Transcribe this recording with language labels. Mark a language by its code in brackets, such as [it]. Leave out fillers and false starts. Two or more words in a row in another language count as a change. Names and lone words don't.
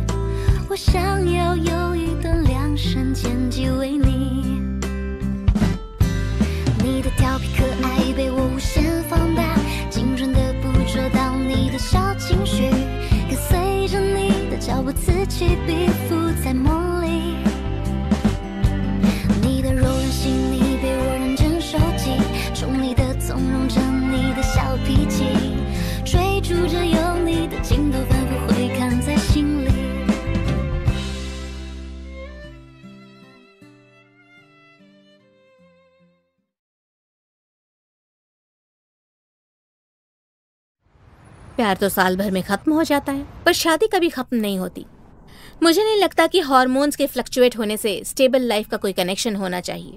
[zh] 我想要有一段量身剪辑为你，你的调皮可爱被我无限放大，精准的捕捉到你的小情绪，跟随着你的脚步此起彼伏在梦里。你的柔软细腻被我认真收集，宠你的纵容着你的小脾气，追逐着有你的镜头反复回看在心里。 [hi] प्यार तो साल भर में खत्म हो जाता है, पर शादी कभी खत्म नहीं होती। मुझे नहीं लगता कि हार्मोन्स के फ्लक्चुएट होने से [en] stable life [hi] का कोई कनेक्शन होना चाहिए।